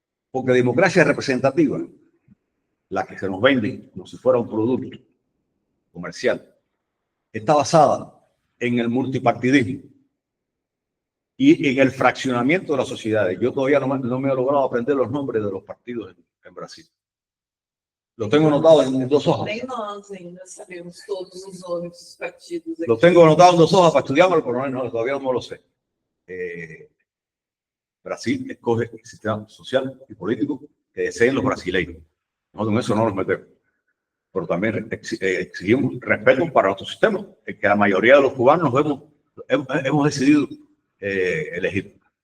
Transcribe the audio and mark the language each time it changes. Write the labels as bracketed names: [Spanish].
[Spanish] Porque democracia representativa, la que se nos vende como si fuera un producto comercial, está basada en el multipartidismo y en el fraccionamiento de las sociedades. Yo todavía no me he logrado aprender los nombres de los partidos en Brasil. Lo tengo anotado en 2 hojas. [Portuguese] Nem nós ainda sabemos todos os nomes dos partidos aqui. [Spanish] Lo tengo anotado en 2 hojas para estudiarlo, pero todavía no lo sé. Brasil escoge el sistema social y político que deseen los brasileños. Nosotros en eso no nos metemos. Pero también exigimos respeto para nuestro sistema, el que la mayoría de los cubanos hemos decidido elegir.